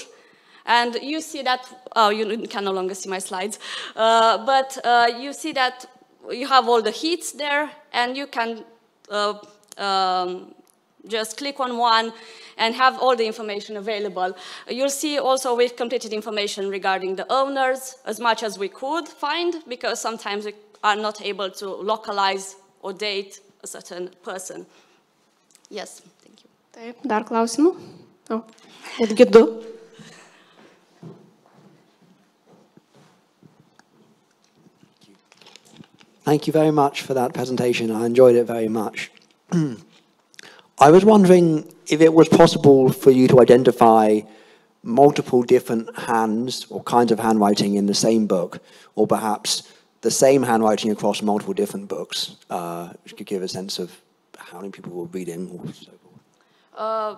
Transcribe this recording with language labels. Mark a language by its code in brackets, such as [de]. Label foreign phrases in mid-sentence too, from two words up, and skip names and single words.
[en] And you see that, oh, you can no longer see my slides, but you see that you have all the heats there, and you can just click on one and have all the information available. You'll see also we've completed information regarding the owners, as much as we could find, because sometimes we are not able to localize or date a certain person. Yes, thank you. [lt] Taip, dar klausimų? O, netgi du. [en] Thank you very much for that presentation. I enjoyed it very much. I was wondering if it was possible for you to identify multiple different hands or kinds of handwriting in the same book, or perhaps the same handwriting across multiple different books, which could give a sense of how many people were reading or so forth.